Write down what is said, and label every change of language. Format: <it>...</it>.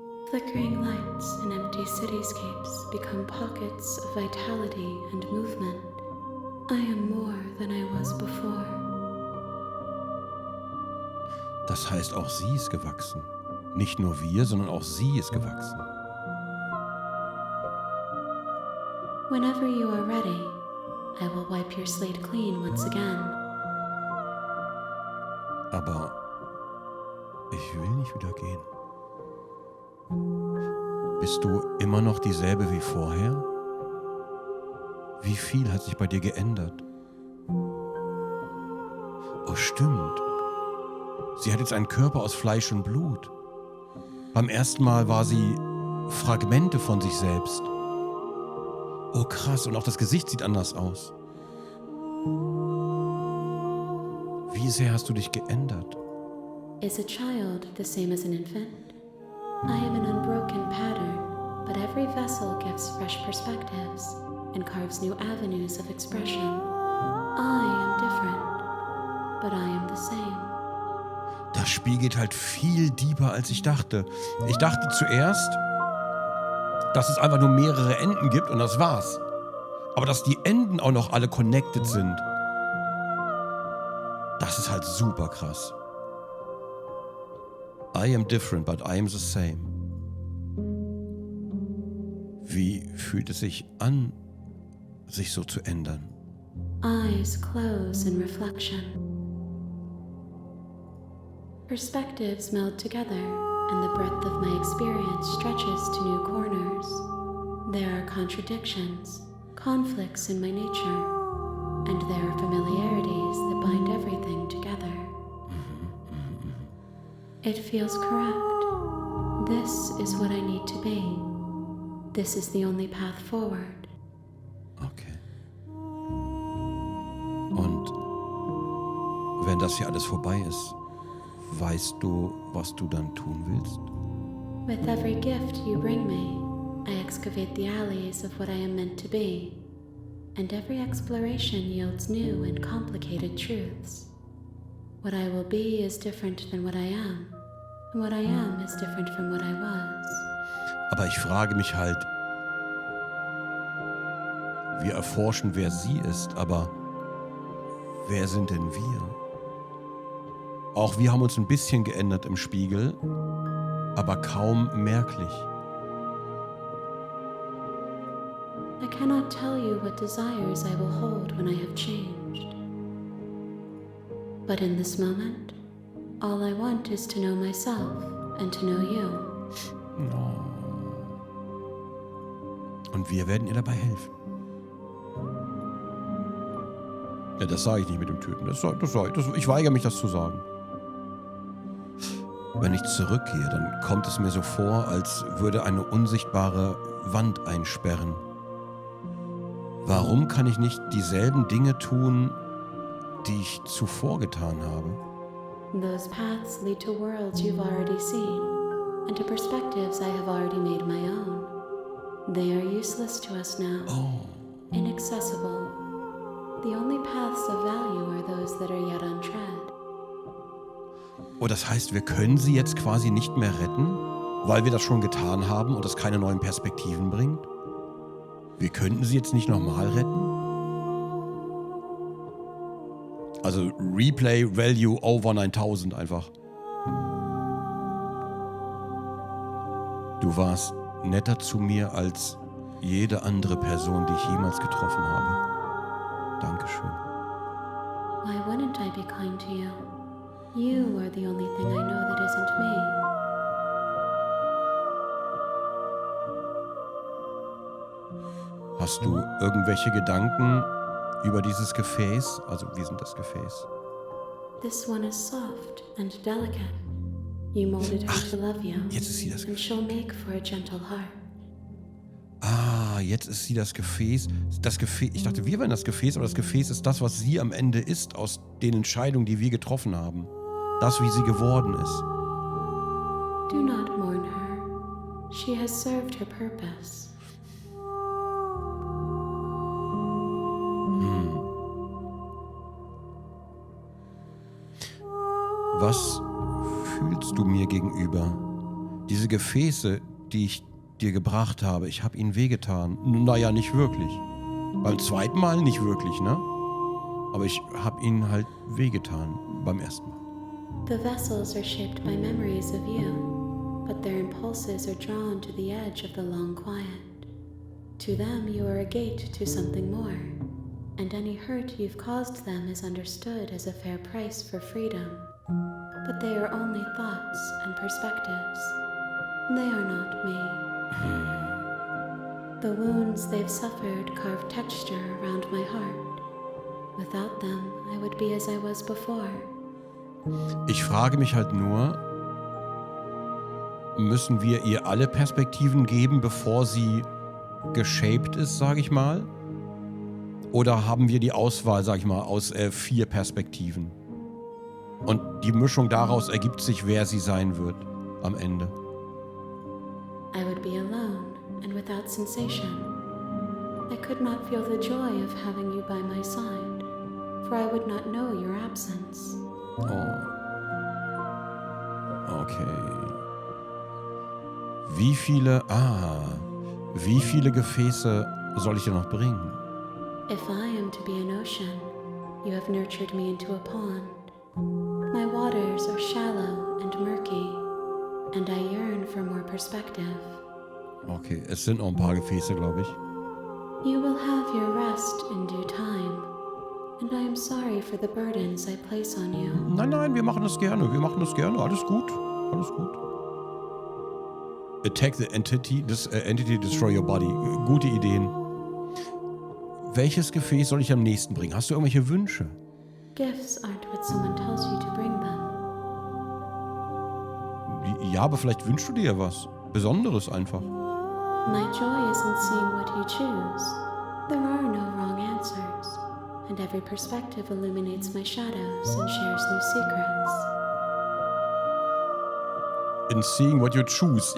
<en>Flickering lights in empty cityscapes become pockets of vitality and movement. I am more than I was before.</en> <de>Das heißt, auch sie ist gewachsen. Nicht nur wir, sondern auch sie ist gewachsen.</de> <en>Whenever you are ready, I will wipe your slate clean once again.</en> <de>Aber ich will nicht wieder gehen. Bist du immer noch dieselbe wie vorher? Wie viel hat sich bei dir geändert? Oh, stimmt. Sie hat jetzt einen Körper aus Fleisch und Blut. Beim ersten Mal war sie Fragmente von sich selbst. Oh krass, und auch das Gesicht sieht anders aus. Wie sehr hast du dich geändert?</de> <en>Is a child the same as an infant? I am an unbroken pattern, but every vessel gives fresh perspectives and carves new avenues of expression. I am different, but I am the same.</en> <de>Das Spiel geht halt viel deeper, als ich dachte. Ich dachte zuerst, dass es einfach nur mehrere Enden gibt und das war's. Aber dass die Enden auch noch alle connected sind, das ist halt super krass.</de> <en>I am different, but I am the same.</en> <de>Wie fühlt es sich an, sich so zu ändern?</de> <en>Eyes close in reflection. Perspectives meld together, and the breadth of my experience stretches to new corners. There are contradictions, conflicts in my nature, and there are familiarities that bind everything together. It feels correct. This is what I need to be. This is the only path forward. Okay.</en> <de>Und wenn das hier alles vorbei ist, weißt du, was du dann tun willst?</de> <en>With every gift you bring me, I excavate the alleys of what I am meant to be, and every exploration yields new and complicated truths. What I will be is different than what I am, and what I am is different from what I was.</en> <de>Aber ich frage mich halt, wir erforschen, wer sie ist, aber wer sind denn wir? Auch wir haben uns ein bisschen geändert im Spiegel, aber kaum merklich.</de> <en>I cannot tell you what desires I will hold when I have changed. But in this moment, all I want is to know myself and to know you.</en> <de>Und wir werden ihr dabei helfen. Ja, das sage ich nicht mit dem Töten. Ich weigere mich, das zu sagen. Wenn ich zurückgehe, dann kommt es mir so vor, als würde eine unsichtbare Wand einsperren. Warum kann ich nicht dieselben Dinge tun, die ich zuvor getan habe?</de> <en>Those paths lead to worlds you've already seen, and to perspectives I have already made my own. They are useless to us now, inaccessible. The only paths of value are those that are yet untread.</en> <de>Oh, das heißt, wir können sie jetzt quasi nicht mehr retten, weil wir das schon getan haben und das keine neuen Perspektiven bringt? Wir könnten sie jetzt nicht nochmal retten? Also Replay Value over 9000 einfach. Du warst netter zu mir als jede andere Person, die ich jemals getroffen habe. Dankeschön.</de> <en>Why wouldn't I be kind to you? You are the only thing I know that isn't me.</en> <de>Hast du irgendwelche Gedanken über dieses Gefäß? Also, wie sind das Gefäß?</de> <en>This one is soft and delicate. You molded her to love you,</en> <de>Jetzt ist sie das</de> <en>and</en> <de>Gefäß.</de> <en>she'll make for a gentle heart.</en> <de>Ah, jetzt ist sie das Gefäß. Das Gefäß. Ich dachte, wir wären das Gefäß, aber das Gefäß ist das, was sie am Ende ist, aus den Entscheidungen, die wir getroffen haben. Das, wie sie geworden ist.</de> <en>Do not mourn her. She has served her purpose.</en> <de>Was fühlst du mir gegenüber? Diese Gefäße, die ich dir gebracht habe, ich habe ihnen wehgetan. Naja, nicht wirklich. Beim zweiten Mal nicht wirklich, ne? Aber ich habe ihnen halt wehgetan beim ersten Mal.</de> <en>The vessels are shaped by memories of you, but their impulses are drawn to the edge of the long quiet. To them, you are a gate to something more, and any hurt you've caused them is understood as a fair price for freedom. But they are only thoughts and perspectives. They are not me. The wounds they've suffered carve texture around my heart. Without them, I would be as I was before.</en> <de>Ich frage mich halt nur, müssen wir ihr alle Perspektiven geben, bevor sie geshaped ist, sage ich mal? Oder haben wir die Auswahl, sage ich mal, aus 4 Perspektiven? Und die Mischung daraus ergibt sich, wer sie sein wird am Ende.</de> <en>I would be alone and without sensation. I could not feel the joy of having you by my side, for I would not know your absence. Oh. Okay.</en> <de>Wie viele Gefäße soll ich dir noch bringen?</de> <en>If I am to be an ocean, you have nurtured me into a pond. My waters are shallow and murky, and I yearn for more perspective.</en> <de>Okay, es sind noch ein paar Gefäße, glaube ich.</de> <en>You will have your rest in due time, and I am sorry for the burdens I place on you.</en> <de>Nein, wir machen das gerne. Alles gut.</de> <en>Attack the entity, entity destroy your body.</en> <de>Gute Ideen. Welches Gefäß soll ich am nächsten bringen? Hast du irgendwelche Wünsche?</de> <en>Gifts aren't what someone tells you to bring them.</en> <de>Ja, aber vielleicht wünschst du dir ja was Besonderes einfach.</de> <en>My joy is in seeing what you choose. There are no wrong answers, and every perspective illuminates my shadows and shares new secrets. In seeing what you choose.</en>